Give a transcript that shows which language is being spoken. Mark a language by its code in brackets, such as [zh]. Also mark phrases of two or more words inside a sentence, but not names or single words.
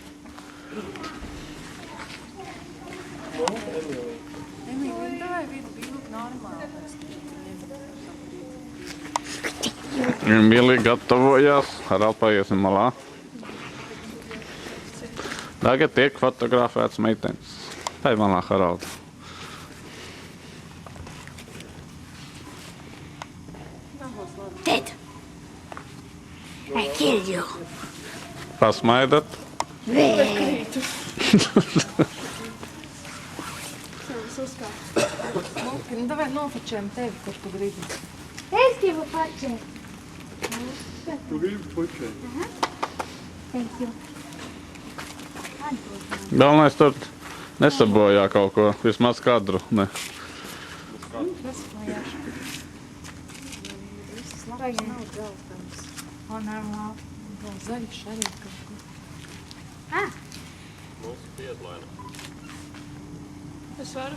[lv] Emīlija, davai vienu bildu normāli. Emīlija gatavojās, Harald paiesim malā. Tagad tiek fotografēts meitenes. Tai malā, Harald. [en] Dad, I killed you. [lv] Pasmaidat. Smuki, nu davai nofočējam tevi, kur tu gribi. Es gribu pačēt. Tu gribi pučēt? [en] Thank you. [lv] Galvenais tur nesabojā kaut ko, vismaz kadru. Ne. Pagaid. Nav dzeltens. O, normāli. Vēl zaļš arī kaut ko. Es varu